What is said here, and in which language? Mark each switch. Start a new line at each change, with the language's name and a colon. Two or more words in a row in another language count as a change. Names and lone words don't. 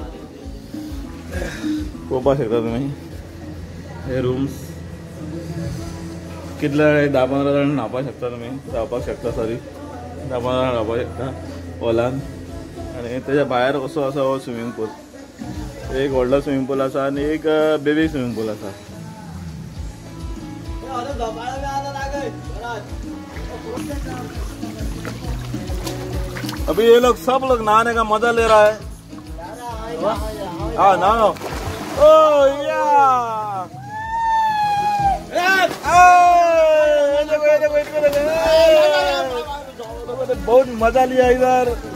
Konkani: पळोवपाक शकता तुमी हे रूम्स. कितले 10-15 जाण न्हावपाक शकता तुमी. रावपाक शकता. सॉरी 10-15 जाण रावपाक शकता हॉलान. आणि त्याच्या भायर असो असा हो
English: swimming pool.
Konkani: एक व्हडलो
English: swimming pool
Konkani: आसा आणि एक
English: baby swimming pool
Konkani: आसा.
Hindi: अभी ये लोग सब लोग नहाने का मजा ले रहा है. हाँ नहाओ. ओ या बहुत मजा लिया इधर.